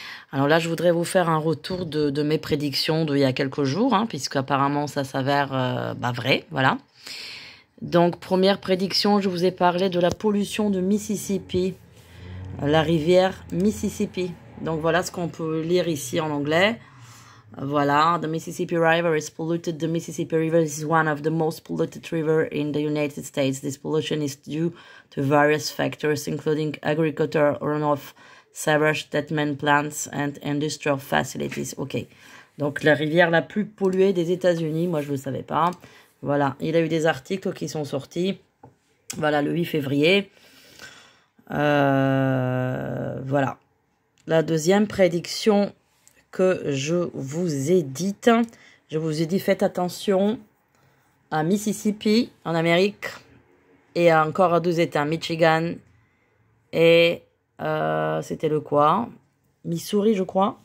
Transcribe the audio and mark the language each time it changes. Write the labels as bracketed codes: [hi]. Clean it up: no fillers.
[fr] Alors là, je voudrais vous faire un retour de mes prédictions d'il y a quelques jours, puisque apparemment ça s'avère vrai, voilà. Donc, première prédiction, je vous ai parlé de la pollution de Mississippi, la rivière Mississippi. Donc, voilà ce qu'on peut lire ici en anglais. [en] Voilà, the Mississippi River is polluted. The Mississippi River is one of the most polluted rivers in the United States. This pollution is due to various factors, including agricultural runoff, sewage treatment plants, and industrial facilities. [fr] Ok, donc la rivière la plus polluée des États-Unis, moi je ne le savais pas. Voilà, il y a eu des articles qui sont sortis, voilà, le 8 février. Voilà. La deuxième prédiction que je vous ai dite, faites attention à Mississippi, en Amérique, et encore à 2 États, Michigan, et c'était le quoi? Missouri, je crois.